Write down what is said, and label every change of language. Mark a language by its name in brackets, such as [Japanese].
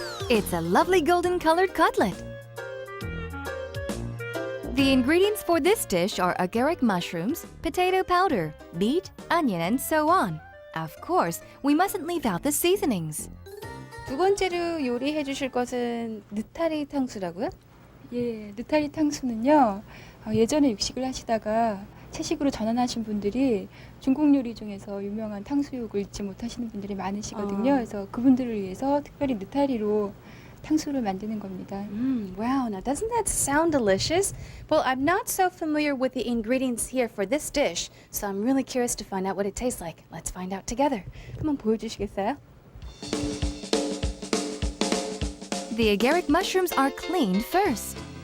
[English] It's a lovely golden colored cutlet. The ingredients for this dish are agaric mushrooms, potato powder, beet, onion, and so on. Of course, we mustn't leave out the seasonings. [Korean] 두 번째로 요리해 주실 것은 느타리 탕수라고요? 예, 느타리 탕수는요, 예전에 육식을 하시다가 채식으로 전환하신 분들이 중국 요리 중에서 유명한 탕수육을 잊지 못하시는 분들이 많으시거든요. 그래서 그분들을 위해서 특별히 느타리로 탕수를 만드는 겁니다. [English] Wow, now doesn't that sound delicious? Well, I'm not so familiar with the ingredients here for this dish, so I'm really curious to find out what it tastes like. Let's find out together. [Korean] 한번 보여주시겠어요? [English] The agaric mushrooms are cleaned first.